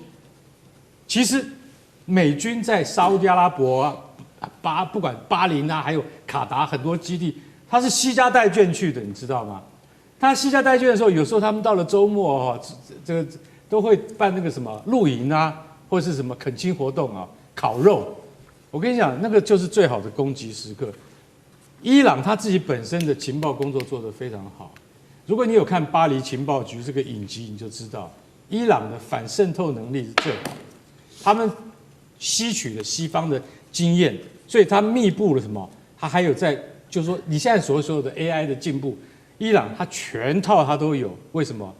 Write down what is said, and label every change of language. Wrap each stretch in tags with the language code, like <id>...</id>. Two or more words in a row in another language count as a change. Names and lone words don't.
<zh>其實美軍在沙烏地阿拉伯不管巴林啊，還有卡達很多基地，他是攜家帶眷去的，你知道嗎？他攜家帶眷的時候，有時候他們到了周末這個都會辦那個什麼露營啊，或者是什麼懇親活動啊，烤肉。我跟你講，那個就是最好的攻擊時刻。伊朗他自己本身的情報工作做得非常好。如果你有看《巴黎情報局》這個影集，你就知道伊朗的反滲透能力是最好的。他們吸取了西方的經驗，所以他密布了什麼？他還有就是說你現在所有的 AI 的進步，伊朗它全套它都有。為什麼？</zh>